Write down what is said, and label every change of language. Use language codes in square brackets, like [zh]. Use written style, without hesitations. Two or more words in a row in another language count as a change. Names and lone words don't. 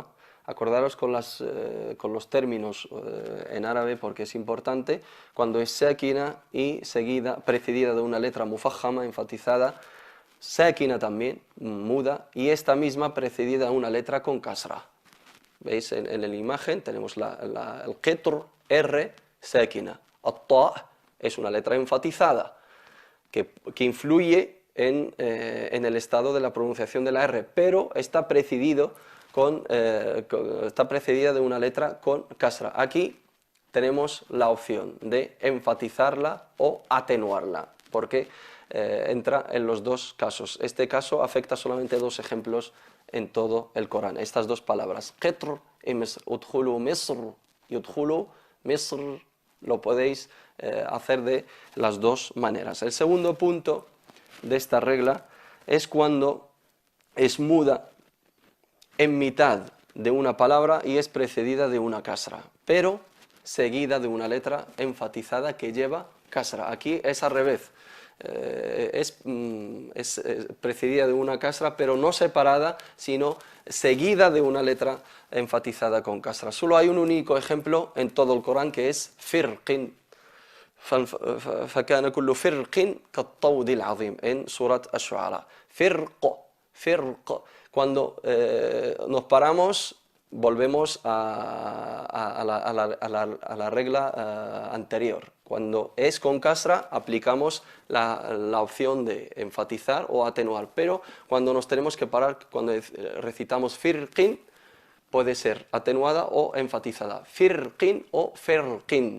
[es] Acordaros con los términos en árabe porque es importante. Cuando es sakina y seguida, precedida de una letra mufajjama, enfatizada, sakina también, muda, y esta misma precedida de una letra con kasra. ¿Veis? En la imagen tenemos el qitr, R, sakina. At-ta es una letra enfatizada que influye en el estado de la pronunciación de la R, pero está precedida de una letra con kasra. Aquí tenemos la opción de enfatizarla o atenuarla, porque entra en los dos casos. Este caso afecta solamente a dos ejemplos en todo el Corán, estas dos palabras, qitr y misr, [ar] ادخلوا مصر [es] y [ar] ادخلوا مصر, [es] lo podéis hacer de las dos maneras. El segundo punto de esta regla es cuando es muda en mitad de una palabra y es precedida de una kasra, pero seguida de una letra enfatizada que lleva kasra. Aquí es al revés. Es precedida de una kasra, pero no separada, sino seguida de una letra enfatizada con kasra. Solo hay un único ejemplo en todo el Corán, que es firqin. [ar] فكان كل فرق كالطود العظيم en Surat Ash-Shu'ara. [es] Firq. Cuando nos paramos, volvemos a la regla anterior. Cuando es con kasra, aplicamos la opción de enfatizar o atenuar, pero cuando nos tenemos que parar, cuando recitamos firqin, puede ser atenuada o enfatizada, firqin o ferqin.